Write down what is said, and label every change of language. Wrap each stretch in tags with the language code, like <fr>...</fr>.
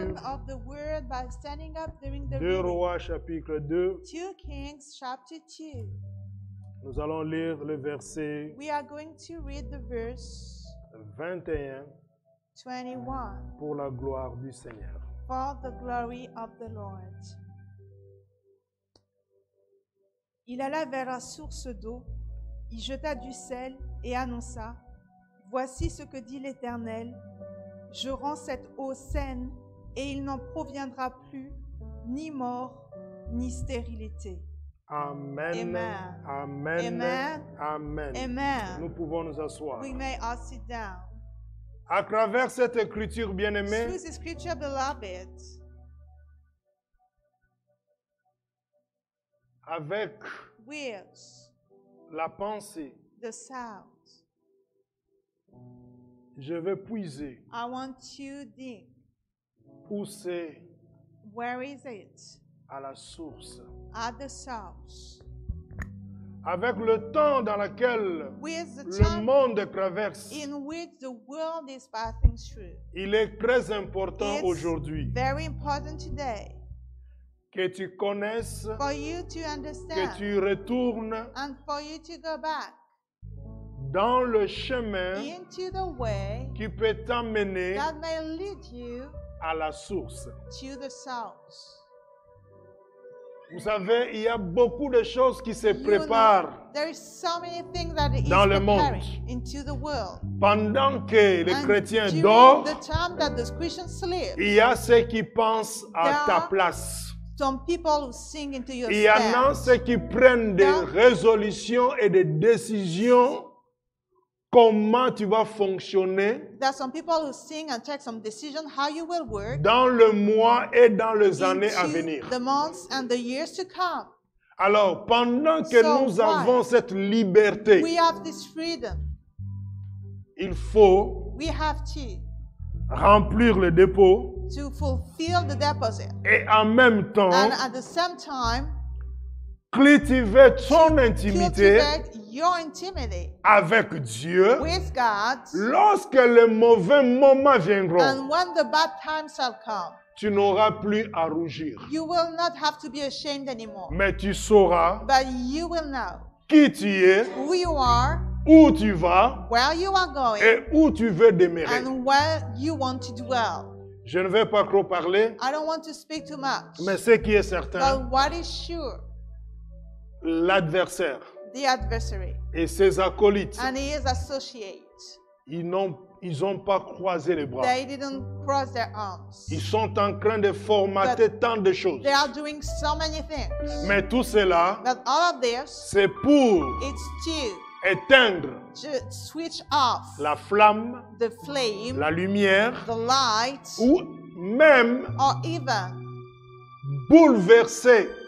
<en>presence of the word by standing up during the 2 reading.</en> <fr>Rois chapitre 2.</fr> <en>2 Kings chapter 2.</en> <fr>Nous allons lire le verset</fr> <en>We are going to read the verse</en> <fr>21</fr> <en>21</en> <fr>pour la gloire du Seigneur.</fr> <en>for the glory of the Lord.</en> <fr>Il alla vers la source d'eau, y jeta du sel et annonça: Voici ce que dit l'Éternel, je rends cette eau saine et il n'en proviendra plus ni mort ni stérilité. Amen. Amen. Amen. Amen. Amen. Amen. Nous pouvons nous asseoir.</fr> <en>We may all sit down.</en> <fr>À travers cette écriture bien-aimée,</fr> <en>Through the scripture, beloved,</en> <fr>avec</fr> <en>with</en> <fr>la pensée,</fr> <en>the sound,</en> <fr>je vais puiser,</fr> <en>I want to dig.</en> <fr>pousser</fr> <en>Where is it?</en> <fr>à la source.</fr> <en>At the source.</en> <fr>Avec le temps dans lequel</fr> <en>With the</en> <fr>le</fr> <en>time</en> <fr>monde traverse,</fr> <en>in which the world is passing through.</en> <fr>il est très important</fr> <en>It's</en> <fr>aujourd'hui</fr> <en>very important today</en> <fr>que tu connaisses,</fr> <en>for you to</en> <fr>que</fr> <en>understand</en> <fr>tu retournes</fr> <en>and for you to go back</en> <fr>dans le chemin</fr> <en>into the way</en> <fr>qui peut t'amener</fr> <en>that may lead you</en> <fr>à la source.</fr> <en>to the source.</en> <fr>Vous savez, il y a beaucoup de choses qui se</fr> <en>You know,</en> <fr>préparent</fr> <en>there is so many things that is</en> <fr>dans le</fr> <en>preparing</en> <fr>monde.</fr> <en>into the world.</en> <fr>Pendant que les</fr> <en>And</en> <fr>chrétiens</fr> <en>during</en> <fr>dorment,</fr> <en>the time that the Christians sleep,</en> <fr>il y a ceux qui pensent à</fr> <en>There</en> <fr>ta</fr> <en>are</en> <fr>place.</fr> <en>some people who sing into your</en> <fr>Il y en a</fr> <en>steps.</en> <fr>ceux qui prennent des</fr> <en>There-</en> <fr>résolutions et des décisions. Comment tu vas fonctionner</fr> <en>There are some people who sing and take some decision how you will work</en> <fr>dans le mois et dans les années à</fr> <en>into</en> <fr>venir.</fr> <en>the months and the years to come.</en> <fr>Alors, pendant que</fr> <en>So</en> <fr>nous</fr> <en>why?</en> <fr>avons cette liberté,</fr> <en>We have this freedom.</en> <fr>il faut</fr> <en>We have</en> <fr>remplir le dépôt</fr> <en>to fulfill the deposit.</en> <fr>et en même temps</fr> <en>And at the same time,</en> <fr>cultiver ton intimité</fr> <en>cultivate your intimacy</en> <fr>avec Dieu</fr> <en>with God.</en> <fr>lorsque les mauvais moments viendront.</fr> <en>And when the bad times shall come,</en> <fr>Tu n'auras plus à rougir,</fr> <en>you will not have to be ashamed anymore.</en> <fr>mais tu sauras</fr> <en>But you will know</en> <fr>qui tu es,</fr> <en>who you are,</en> <fr>où tu vas</fr> <en>where you are going,</en> <fr>et où tu veux demeurer.</fr> <en>and where you want to dwell.</en> <fr>Je ne vais pas trop parler,</fr> <en>I don't want to speak too much.</en> <fr>mais ce qui est certain,</fr> <en>But what is sure,</en> <fr>l'adversaire</fr> <en>the adversary</en> <fr>et ses acolytes,</fr> <en>and his associate,</en> <fr>ils n'ont pas croisé les bras.</fr> <en>they didn't cross their arms.</en> <fr>Ils sont en train de formater tant de choses.</fr> <en>They are doing so many things.</en> <fr>Mais tout cela,</fr> <en>But all of this,</en> <fr>c'est pour</fr> <en>it's</en> <fr>éteindre</fr> <en>to switch off</en> <fr>la flamme,</fr> <en>the flame,</en> <fr>la lumière,</fr> <en>the light,</en> <fr>ou même</fr> <en>or even</en> <fr>bouleverser</fr>